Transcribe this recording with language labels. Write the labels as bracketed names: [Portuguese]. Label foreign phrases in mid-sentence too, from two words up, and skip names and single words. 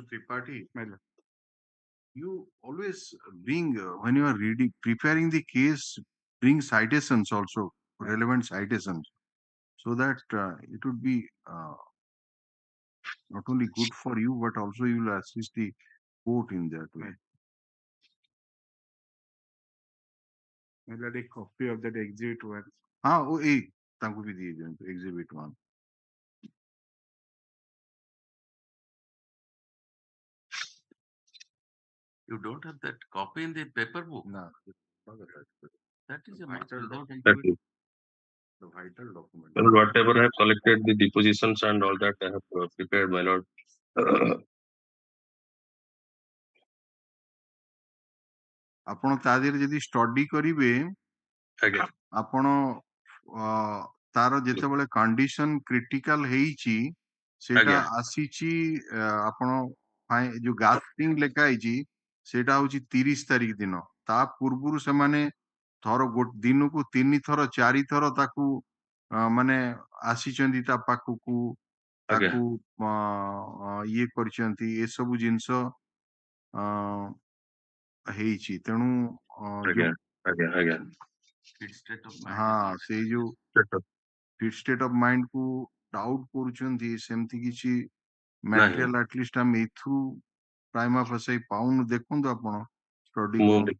[English] Tripathi, you always bring, when you are reading, preparing the case, bring citations also, relevant citations, so that it would be not only good for you, but also you will assist the court in that way. I'll take a copy of that exhibit one. [Hindi] हाँ वो एक तांको भी दिए जाएं [English] exhibit one. You don't have that copy in the paper book? No. That is a Vital matter without That exhibit. is. The vital document. Well, whatever I have collected, the depositions and all that I have prepared, my lord. [Odia] ଆପଣ ତା ଦେହରେ ଯଦି ଷ୍ଟଡି କରିବେ ଆଜ୍ଞା ଆପଣ ତାର ଯେତେବେଳେ [English] condition critical [Odia] ହେଇଛି ସେଟା ଆଜ୍ଞା ଆସିଛି ଆପଣ ଯୋଉ ଗାସ୍ଟିଂ ଲେଖା ହେଇଛି ସେଟା ହଉଛି 30 ତାରିଖ ଦିନ ତା ପୂର୍ବରୁ ସେମାନେ ଦିନକୁ 3 ଥର 4 ଥର ତାକୁ ମାନେ ଆସିଛନ୍ତି ତା ପାଖକୁ ଆଜ୍ଞା ତାକୁ ଇଏ କରିଛନ୍ତି ଏସବୁ ଜିନିଷ ହେଇଛି ତେଣୁ ଆଜ୍ଞା ଆଜ୍ଞା ଆଜ୍ଞା [English] Fit state of mind. [Odia] ହଁ ସେଇ ଯୋଉ [English] fit state of mind [Odia] କୁ ଡାଉଟ କରୁଛନ୍ତି ସେମିତି କିଛି [English] material atleast [Odia] ଆମେ ଏଥିରୁ [Latin] prima facie [Odia] ପାଉନୁ ଦେଖନ୍ତୁ ଆପଣ ଷ୍ଟଡି ମୁଁ କରନ୍ତୁ